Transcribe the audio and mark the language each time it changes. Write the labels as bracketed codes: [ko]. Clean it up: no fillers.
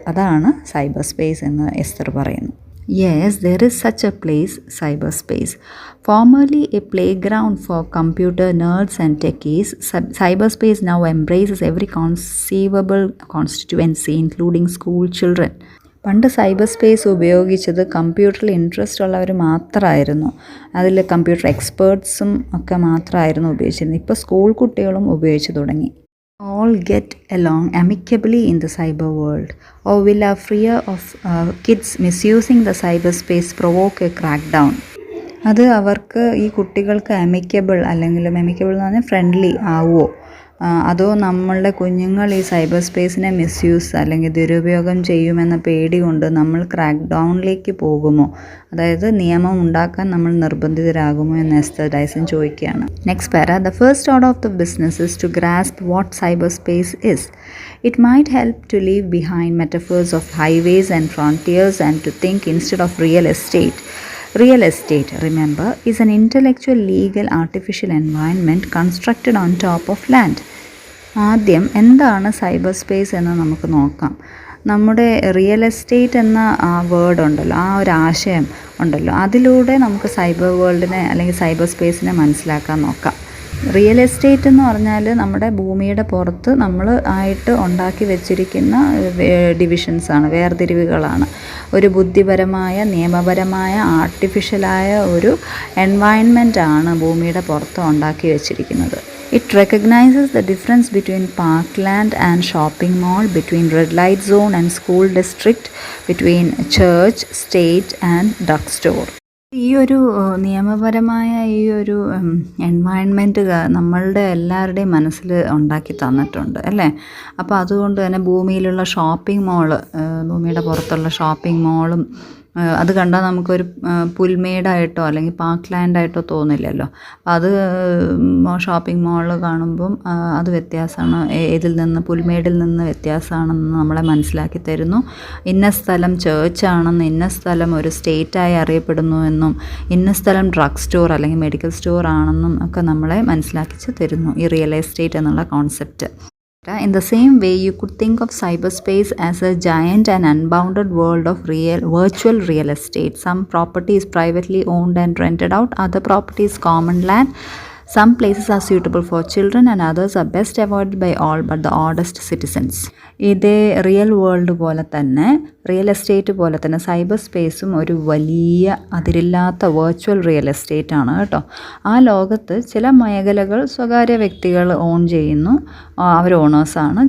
[ml] അതാണ് cyber space എന്ന് എസ്തർ പറയുന്നു. [en] Yes, there is such a place, cyberspace. Formerly a playground for computer nerds and techies, cyberspace now embraces every conceivable constituency, including school children. [ml] പണ്ട് cyber space ഉപയോഗിച്ചത് കമ്പ്യൂട്ടറിൽ interest ഉള്ളവർ മാത്രമായിരുന്നു. അതിൽ computer എക്സ്പേർട്സും ഒക്കെ മാത്രമായിരുന്നു ഉപയോഗിച്ചിരുന്നത്. ഇപ്പോൾ സ്കൂൾ കുട്ടികളും ഉപയോഗിച്ച് തുടങ്ങി. [en] All get along amicably in the cyber world, or will our fear of kids misusing the cyberspace provoke a crackdown? [ml] അത് അവർക്ക്, ഈ കുട്ടികൾക്ക് അമിക്കബിൾ എന്ന് പറഞ്ഞാൽ ഫ്രണ്ട്ലി ആവുമോ, അതോ നമ്മളുടെ കുഞ്ഞുങ്ങൾ ഈ സൈബർ സ്പേസിനെ മിസ്യൂസ് അല്ലെങ്കിൽ ദുരുപയോഗം ചെയ്യുമെന്ന പേടി കൊണ്ട് നമ്മൾ ക്രാക്ക് ഡൗണിലേക്ക് പോകുമോ, അതായത് നിയമം ഉണ്ടാക്കാൻ നമ്മൾ നിർബന്ധിതരാകുമോ എന്ന് എസ്തർ ഡൈസൺ ചോദിക്കുകയാണ്. [en] Next para. The first order of the business is to grasp what cyber space is. It might help to leave behind metaphors of highways and frontiers and to think instead of real estate. Real estate, remember, is an intellectual, legal, artificial environment constructed on top of land. [ml] ആദ്യം എന്താണ് cyber space എന്ന് നമുക്ക് നോക്കാം. നമ്മുടെ real estate എന്ന ആ word ഉണ്ടല്ലോ, ആ ഒരു ആശയം ഉണ്ടല്ലോ, അതിലൂടെ നമുക്ക് സൈബർ വേൾഡിനെ അല്ലെങ്കിൽ സൈബർ സ്പേസിനെ മനസ്സിലാക്കാൻ നോക്കാം. റിയൽ എസ്റ്റേറ്റ് എന്ന് പറഞ്ഞാൽ നമ്മുടെ ഭൂമിയുടെ പുറത്ത് നമ്മൾ ആയിട്ട് ഉണ്ടാക്കി വെച്ചിരിക്കുന്ന ഡിവിഷൻസാണ്, വേർതിരിവുകളാണ്. ഒരു ബുദ്ധിപരമായ, നിയമപരമായ, ആർട്ടിഫിഷ്യലായ ഒരു എൻവയൺമെൻറ്റാണ് ഭൂമിയുടെ പുറത്ത് ഉണ്ടാക്കി വെച്ചിരിക്കുന്നത്. [en] It recognizes the difference between parkland and shopping mall, between red light zone and school district, between church, state and drugstore. [ml] ഈ ഒരു നിയമപരമായ ഈ ഒരു എൻവയൺമെൻറ്റ് നമ്മളുടെ എല്ലാവരുടെയും മനസ്സിൽ ഉണ്ടാക്കി തന്നിട്ടുണ്ട് അല്ലേ. അപ്പോൾ അതുകൊണ്ട് തന്നെ ഭൂമിയിലുള്ള ഷോപ്പിംഗ് മോള്, ഭൂമിയുടെ പുറത്തുള്ള ഷോപ്പിംഗ് മോളും അത് കണ്ടാൽ നമുക്കൊരു പുൽമേടായിട്ടോ അല്ലെങ്കിൽ പാർക്ക് ലാൻഡായിട്ടോ തോന്നില്ലല്ലോ. അപ്പോൾ അത് ഷോപ്പിംഗ് മാളിൽ കാണുമ്പം അത് വ്യത്യാസമാണ്, ഇതിൽ നിന്ന് പുൽമേടിൽ നിന്ന് വ്യത്യാസമാണെന്ന് നമ്മളെ മനസ്സിലാക്കി തരുന്നു. ഇന്ന സ്ഥലം ചേർച്ചാണെന്ന്, ഇന്ന സ്ഥലം ഒരു സ്റ്റേറ്റായി അറിയപ്പെടുന്നു എന്നും, ഇന്ന സ്ഥലം ഡ്രഗ് സ്റ്റോർ അല്ലെങ്കിൽ മെഡിക്കൽ സ്റ്റോർ ആണെന്നും ഒക്കെ നമ്മളെ മനസ്സിലാക്കി തരുന്നു ഈ റിയൽ എസ്റ്റേറ്റ് എന്നുള്ള concept. [en] In the same way, you could think of cyberspace as a giant and unbounded world of virtual real estate. Some property is privately owned and rented out, other property is common land. Some places are suitable for children and others are best avoided by all but the oddest citizens. [ml] ഇതേ real world പോലെ തന്നെ, real estate പോലെ തന്നെ cyber സ്പേസും ഒരു വലിയ അതിരില്ലാത്ത virtual real estate ആണ് കേട്ടോ. ആ ലോകത്ത് ചില മേഖലകൾ സ്വകാര്യ വ്യക്തികൾ ഓൺ ചെയ്യുന്നു, അവർ ഓണേഴ്സാണ്.